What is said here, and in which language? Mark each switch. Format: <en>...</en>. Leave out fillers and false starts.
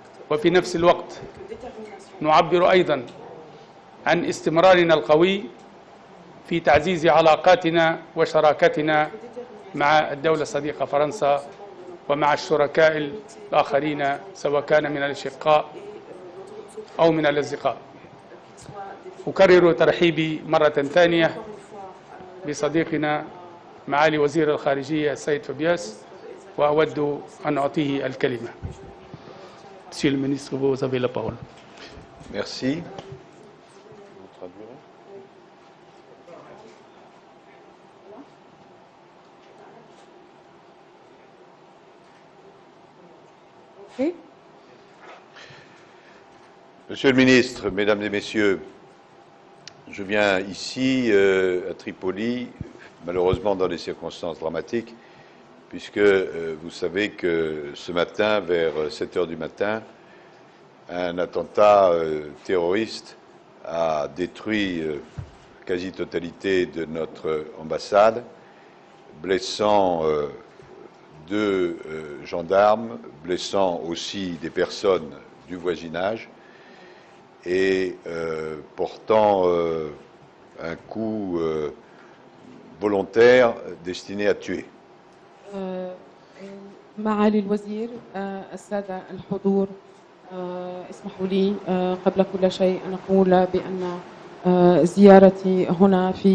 <ar>وفي نفس الوقت نعبر أيضا عن استمرارنا القوي في تعزيز علاقاتنا وشراكتنا مع الدولة الصديقة فرنسا ومع الشركاء الآخرين، سواء كان من الأشقاء أو من الأصدقاء. أكرر ترحيبي مرة ثانية بصديقنا معالي وزير الخارجية السيد فابياس، وأود أن أعطيه الكلمة.</ar> <fr>Monsieur le ministre, vous avez la parole. Merci. Monsieur le ministre, mesdames et messieurs, je viens ici à Tripoli, malheureusement dans des circonstances dramatiques, puisque vous savez que ce matin, vers 7 heures du matin, un attentat terroriste a détruit quasi-totalité de notre ambassade, blessant 2 gendarmes, blessant aussi des personnes du voisinage et portant un coup volontaire destiné à tuer.</fr> <ar>معالي الوزير، السادة الحضور، اسمحوا لي قبل كل شيء أن أقول بأن زيارتي هنا</ar>